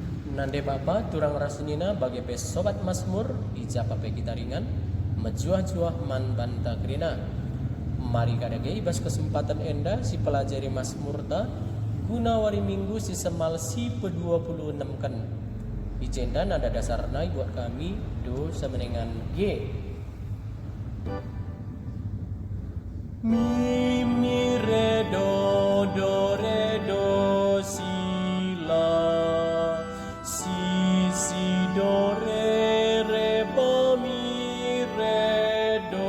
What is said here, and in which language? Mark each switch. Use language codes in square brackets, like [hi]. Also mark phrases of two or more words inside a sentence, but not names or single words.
[btx] Nande bapa turang rasunina bagi pes sobat Mazmur ija pape kita ringan mejuah-juah man banta krina. Mari kadage ibas kesempatan enda si pelajari Mazmur ta guna wari minggu si semal si pe-26 kan. Ijenda nada dasarna buat kami do semenengan G. Mi re do re do si la si do re fa mi re